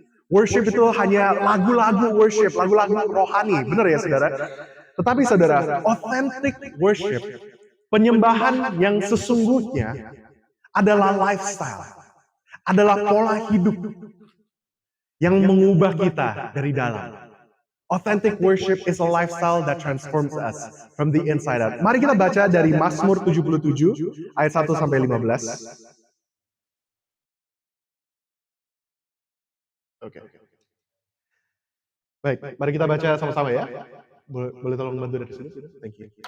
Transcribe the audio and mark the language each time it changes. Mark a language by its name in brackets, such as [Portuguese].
[Indonesian] Worship itu hanya lagu-lagu worship, lagu-lagu rohani, benar ya saudara? Tetapi saudara, [English] authentic worship, [Indonesian] penyembahan yang sesungguhnya adalah lifestyle, adalah pola hidup yang mengubah kita dari dalam. [English] Authentic worship is a lifestyle that transforms us from the inside out. [Indonesian] Mari kita baca dari Mazmur 77 ayat 1 sampai 15. Oke. Baik, mari kita baca sama-sama ya. Boleh tolong bantu dari sini? [English] Thank you.